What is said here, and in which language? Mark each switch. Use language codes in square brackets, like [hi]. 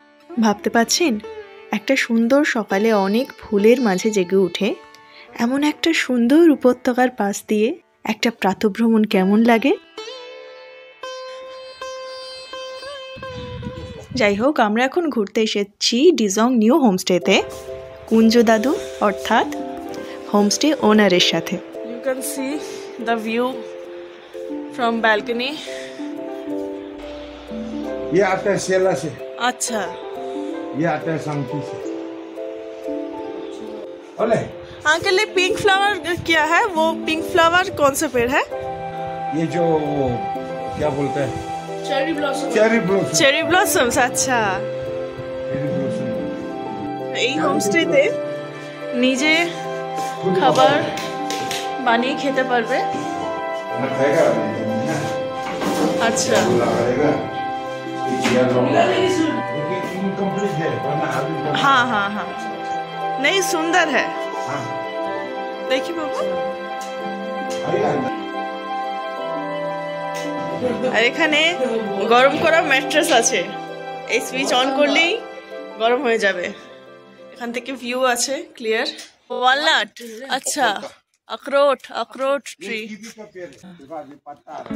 [bn] ভাবতে পাচ্ছেন, একটা সুন্দর সকালে অনেক ফুলের মাঝে জেগে উঠে এমন একটা সুন্দর উপত্যকার পাশ দিয়ে একটা প্রাতঃভ্রমণ কেমন লাগে? যাই হোক, আমরা এখন ঘুরতে এসেছি ডিজং নিউ হোমস্টেতে কুঞ্জ দাদু অর্থাৎ হোমস্টে ওনারের সাথে। [en] You can see the view from balcony. [hi] ये आता है सेला से। अच्छा, ये आता है सांकी से। ओले, अंकल ये पिंक फ्लावर क्या है? वो पिंक फ्लावर कौन सा पेड़ है? ये जो क्या बोलते हैं, [en] Cherry blossom. Cherry blossom. Cherry blossoms, अच्छा। Cherry blossom. [bn] এই হোমস্টেতে নিজে খাবার বানিয়ে খেতে পারবে। [hi] खाना खाएगा ना [bn] আচ্ছা [hi] लगाएगा ये चेयर लगा इनकम्प्लीट है वरना अभी हाँ हाँ हाँ नहीं सुंदर है हाँ देखिए बाबू। आएगा अंदर [bn] আর এখানে গরম করা ম্যাট্রেস আছে, এই সুইচ অন করলেই গরম হয়ে যাবে। এখান থেকে ভিউ আছে ক্লিয়ার। [hi] ওয়ালনাট, আচ্ছা अखरोट, अखरोट ट्री, कीवी का पेड़ है देखो ये पत्ता